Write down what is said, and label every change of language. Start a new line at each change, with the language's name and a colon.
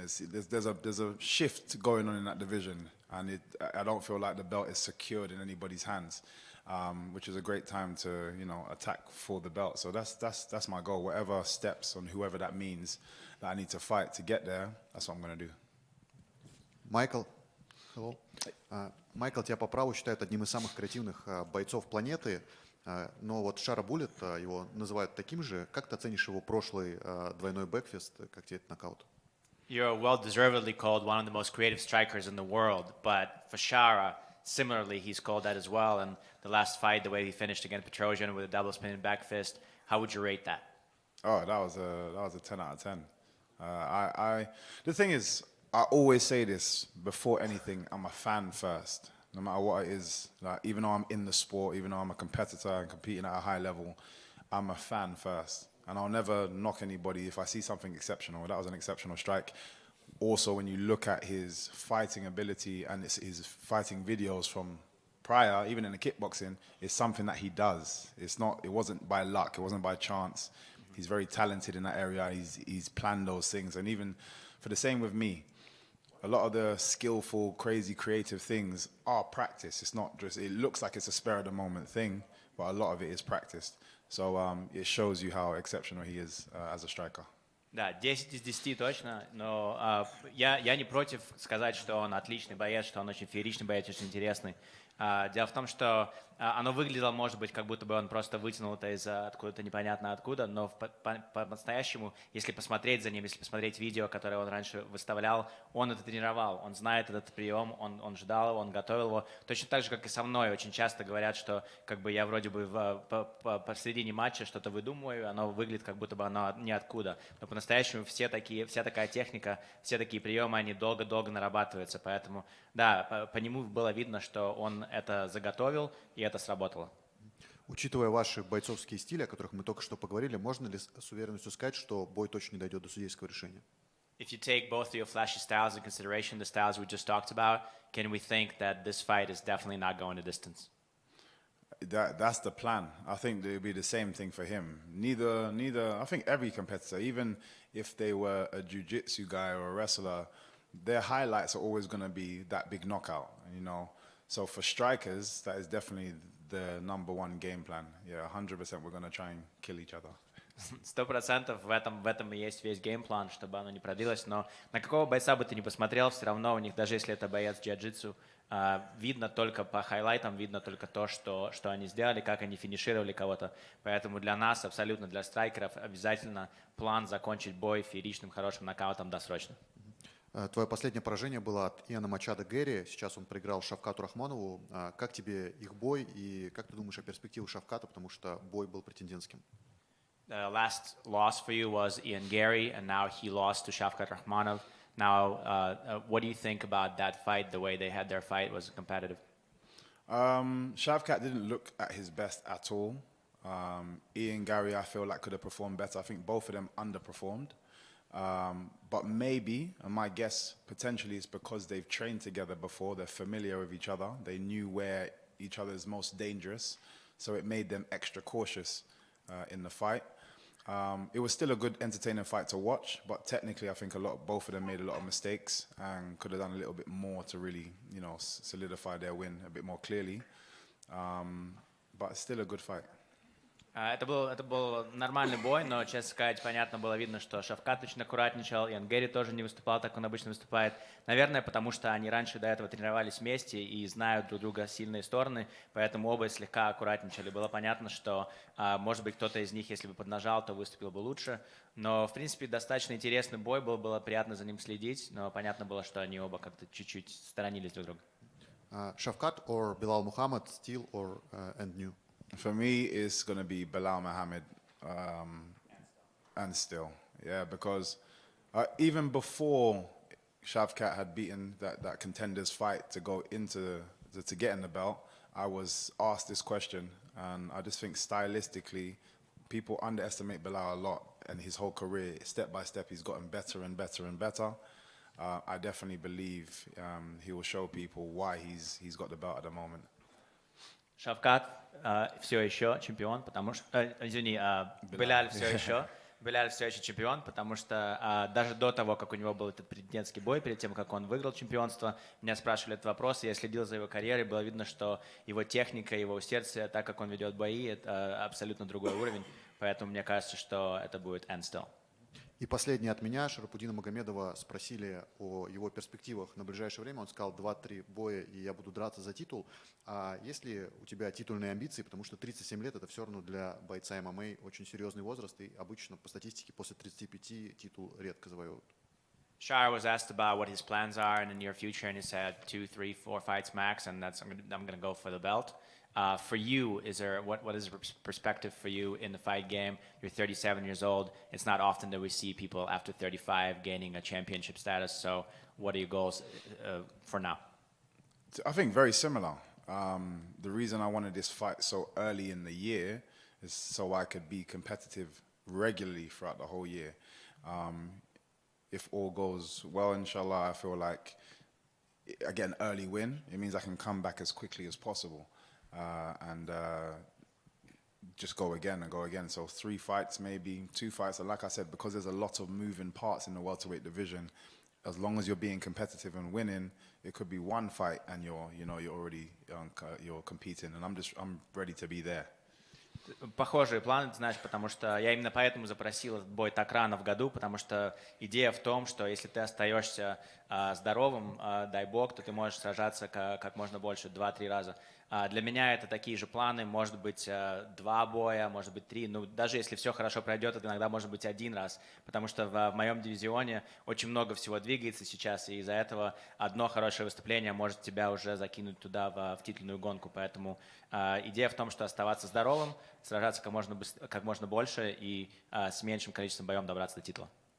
English: There's a shift going on in that division, and I don't feel like the belt is secured in anybody's hands, which is a great time to attack for the belt. So that's my goal. Whatever steps on whoever that means that I need to fight to get there, that's what I'm going to do. Michael. Hello.
Russian: Майкл тебя по праву считают одним из самых креативных бойцов планеты, но вот Шара Буллет, его называют таким же. Как ты оценишь его прошлый двойной бэкфист, как тебе этот нокаут?
English: You're well-deservedly called one of the most creative strikers in the world, but for Shara, similarly, he's called that as well. And the last fight, the way he finished against Petrosian with a double spinning back fist, how would you rate that? Oh, that was a 10 out of 10. The thing is, I always say this before anything, I'm a fan first, no matter what it is. Like, even though I'm in the sport, even though I'm a competitor and competing at a high level, I'm a fan first. And I'll never knock anybody if I see something exceptional. That was an exceptional strike. Also, when you look at his fighting ability and his fighting videos from prior, even in the kickboxing, it's something that he does. It wasn't by luck, it wasn't by chance. He's very talented in that area. He's planned those things. And even for the same with me. A lot of the skillful, crazy, creative things are practice. It's not just, it looks like it's a spur of the moment thing, but a lot of it is practiced. So it shows you how exceptional he is as a striker.
Russian: Да, 10 из 10 точно, но я не против сказать, что он отличный боец, что он очень фееричный боец, очень интересный. Дело в том, что оно выглядело, может быть, как будто бы он просто вытянул это из откуда-то непонятно откуда, но по-настоящему, если посмотреть за ним, если посмотреть видео, которое он раньше выставлял, он это тренировал, он знает этот прием, он ждал его, он готовил его. Точно так же, как и со мной. Очень часто говорят, что как бы я вроде бы посередине матча что-то выдумываю, оно выглядит, как будто бы оно ниоткуда. Но по-настоящему вся такая техника, все такие приемы, они долго-долго нарабатываются. Поэтому, да, по нему было видно, что он это заготовил, и это сработало. Учитывая ваши бойцовские стили, о которых мы только что поговорили, можно ли с уверенностью сказать, что бой точно не дойдет до судейского решения?
English: If you take both of your flashy styles in consideration, the styles we just talked about, can we think that this fight is definitely not going to distance? That's the plan. I think it would be the same thing for him. Neither. I think every competitor, even if they were a jiu-jitsu guy or a wrestler, their highlights are always going to be that big knockout, you know. So for strikers, that is definitely the number one game plan. Yeah, 100% we're going to try and kill each other.
Russian: 100% в этом и есть весь геймплан, чтобы оно не продлилось. Но на какого бойца бы ты ни посмотрел, все равно у них, даже если это боец джиу-джитсу, видно только по хайлайтам, видно только то, что они сделали, как они финишировали кого-то. Поэтому для нас, абсолютно для страйкеров, обязательно план закончить бой фееричным, хорошим нокаутом досрочно. Твое последнее поражение было от Иана Мачадо Гэри. Сейчас он проиграл Шавкату Рахмонову. Как тебе их бой и как ты думаешь о перспективах Шавката, потому что бой был претендентским?
English: The last loss for you was Ian Gary, and now he lost to Shavkat Rakhmonov. Now, what do you think about that fight, the way they had their fight? Was it competitive? Shavkat didn't look at his best at all. Ian Gary, I feel like, could have performed better. I think both of them underperformed. But maybe, and my guess potentially is because they've trained together before, they're familiar with each other, they knew where each other is most dangerous, so it made them extra cautious in the fight. It was still a good, entertaining fight to watch, but technically I think both of them made a lot of mistakes and could have done a little bit more to really, you know, solidify their win a bit more clearly. But still a good fight.
Russian: Это был нормальный бой, но, честно сказать, понятно было видно, что Шавкат очень аккуратничал, Иан Гэри тоже не выступал так, как он обычно выступает. Наверное, потому что они раньше до этого тренировались вместе и знают друг друга сильные стороны, поэтому оба слегка аккуратничали. Было понятно, что, может быть, кто-то из них, если бы поднажал, то выступил бы лучше. Но, в принципе, достаточно интересный бой был, было приятно за ним следить, но понятно было, что они оба как-то чуть-чуть сторонились друг друга.
English: Шавкат or Bilal Muhammad, still or and new? For me, it's going to be Bilal Muhammad and still. Yeah, because even before Shavkat had beaten that contenders fight to go into to get in the belt, I was asked this question, and I just think stylistically, people underestimate Bilal a lot, and his whole career, step by step, he's gotten better and better and better. I definitely believe he will show people why he's got the belt at the moment.
Russian: Шавкат все еще чемпион, потому что, Беляль все еще чемпион, потому что даже до того, как у него был этот претендентский бой, перед тем, как он выиграл чемпионство, меня спрашивали этот вопрос, и я следил за его карьерой, было видно, что его техника, его усердие, так как он ведет бои, это абсолютно другой уровень, поэтому мне кажется, что это будет
English: end still.
Russian: И последнее от меня. Шарапудина Магомедова спросили о его перспективах на ближайшее время. Он сказал 2-3 боя, и я буду драться за титул. А есть ли у тебя титульные амбиции? Потому что 37 лет – это все равно для бойца ММА очень серьезный возраст, и обычно по статистике после 35 титул редко завоевывают.
English: Shara was asked about what his plans are in the near future, and he said 2, 3, 4 fights max, and I'm going to go for the belt. For you, what is the perspective for you in the fight game? You're 37 years old. It's not often that we see people after 35 gaining a championship status. So what are your goals for now? I think very similar. The reason I wanted this fight so early in the year is so I could be competitive regularly throughout the whole year. If all goes well, inshallah, I feel like, again, early win. It means I can come back as quickly as possible. And just go again and go again. So 3 fights, maybe 2 fights. And like I said, because there's a lot of moving parts in the welterweight division, as long as you're being competitive and winning, it could be 1 fight and you're already you're competing. And I'm ready to be there.
Russian: Похожие планы, ты знаешь, потому что я именно поэтому запросил этот бой так рано в году, потому что идея в том, что если ты остаешься здоровым, дай бог, то ты можешь сражаться как можно больше, 2-3 раза. Для меня это такие же планы, может быть 2 боя, может быть 3, ну даже если все хорошо пройдет, это иногда может быть 1 раз, потому что в моем дивизионе очень много всего двигается сейчас, и из-за этого одно хорошее выступление может тебя уже закинуть туда в титульную гонку, поэтому идея в том, что оставаться здоровым, сражаться как можно больше и с меньшим количеством боев добраться до титула.